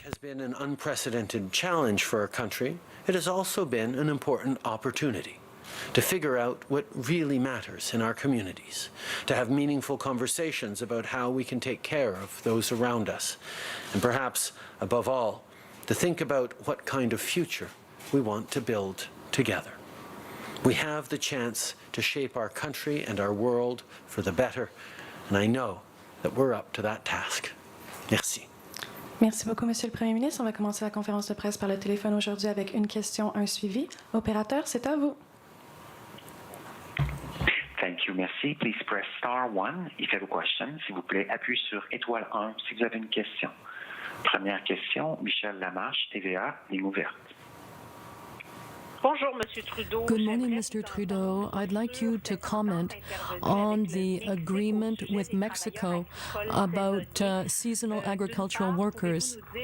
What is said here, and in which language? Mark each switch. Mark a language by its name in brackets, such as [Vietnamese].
[English] It has been an unprecedented challenge for our country. It has also been an important opportunity to figure out what really matters in our communities, to have meaningful conversations about how we can take care of those around us, and perhaps, above all, to think about what kind of future we want to build together. We have the chance to shape our country and our world for the better, and I know that we're up to that task. [French] Merci. Merci beaucoup, Monsieur le Premier ministre. On va commencer la conférence de presse par le téléphone aujourd'hui avec une question, un suivi. Opérateur, c'est à vous. [English] Thank you, [French] merci. [English] Please press star 1 if you have a question. [French] S'il vous plaît, appuyez sur étoile 1 si vous avez une question. Première question, Michel Lamarche, TVA, ligne ouverte. Bonjour, Monsieur Trudeau. [English] Good morning, Mr. Trudeau. I'd like you to comment on the agreement with Mexico about seasonal agricultural workers.